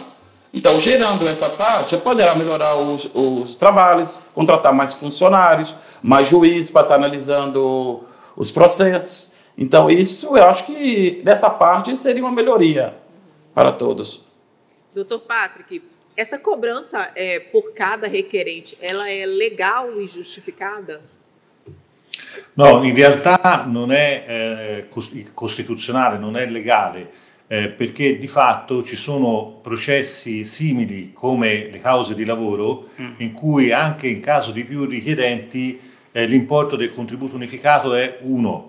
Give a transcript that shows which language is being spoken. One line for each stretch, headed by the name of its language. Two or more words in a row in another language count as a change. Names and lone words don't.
Portuguese: Então, gerando essa taxa, poderá melhorar os trabalhos, contratar mais funcionários, mais juízes para estar analisando os processos. Então, isso eu acho que dessa parte seria uma melhoria para todos. Doutor Patrick, essa cobrança por cada requerente, ela
Italian: è legal e giustificata? No, in realtà non è costituzionale, non è legale, perché di fatto ci sono processi simili come le cause di lavoro, in cui anche in caso di più richiedenti l'importo del contributo unificato è 1.